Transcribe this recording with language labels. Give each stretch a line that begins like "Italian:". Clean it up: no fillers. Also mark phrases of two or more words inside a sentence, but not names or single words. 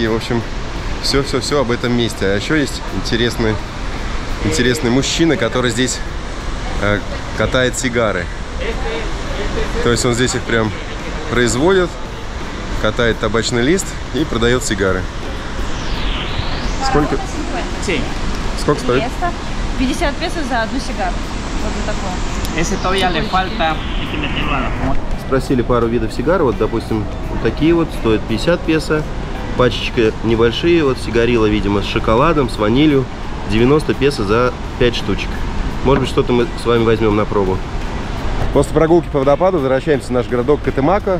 Russian: В общем, все об этом месте. А еще есть интересный мужчина, который здесь катает сигары. То есть он здесь их прям производит, катает табачный лист и продает сигары. Сколько? Сколько стоит? 50 песо за одну сигару. Вот за такое.
Spanish: Ese todavía le falta, hay que meterlo a la moto.
Russian: Спросили пару видов сигар. Вот, допустим, вот такие вот стоят 50 песо. Пачечка небольшие, вот сигарила, видимо, с шоколадом, с ванилью. 90 песо за 5 штучек. Может быть, что-то мы с вами возьмем на пробу. После прогулки по водопаду возвращаемся в наш городок Катемако.